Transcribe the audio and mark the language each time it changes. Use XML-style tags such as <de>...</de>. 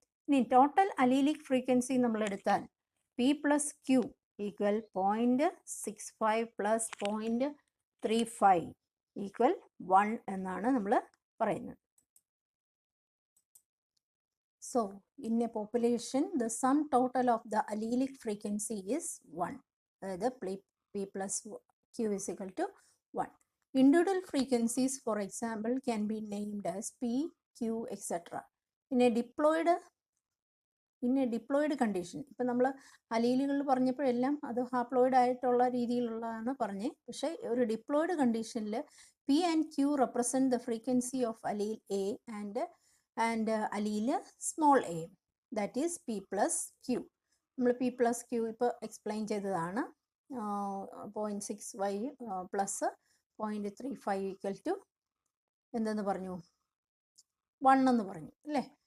<ml>ഇനി total അലീലിക് frequency നമ്മൾ എടുത്താൽ P plus Q equal 0.65 plus 0.35 equal 1 എന്നാണ് നമ്മൾ പറയുന്നത്.</ml> <en>So in a population the sum total of the allelic frequency is 1, അതായത് P plus Q is equal to 1. Individual frequencies, for example, can be named as P, Q, etc. In a diploid condition,</en> <ml>ഇപ്പം നമ്മൾ അലീലുകൾ പറഞ്ഞപ്പോഴെല്ലാം അത് haploid ആയിട്ടുള്ള രീതിയിലുള്ളതാണ് പറഞ്ഞത്. പക്ഷേ ഒരു diploid കണ്ടീഷനിൽ</ml> <en>P and Q represent the frequency of allele A and allele small a, that is P plus Q.</en> <ml>നമ്മൾ P plus Q ഇപ്പോൾ എക്സ്പ്ലെയിൻ ചെയ്തതാണ്. 0.65 പ്ലസ് 0.35 ഈക്വൽ ടു എന്തെന്ന് പറഞ്ഞു, 1 എന്ന് പറഞ്ഞു അല്ലേ.</ml>